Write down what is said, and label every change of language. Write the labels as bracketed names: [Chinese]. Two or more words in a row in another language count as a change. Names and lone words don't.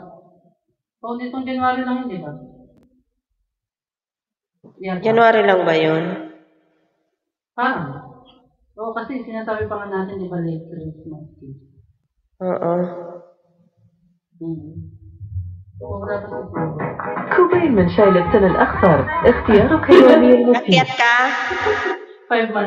[Filipino] Oh, nitong January lang, hindi ba? Yata. January lang ba yun? Parang. Oo, kasi sinasabi pa nga natin, di ba, [English] late Christmas. [Filipino] Oo. Wala pa siguro. [Arabic] كوباية من شاي للسن الأخضر اختيارك اليومي المفيد. [Filipino] Akyat ka? 5 months.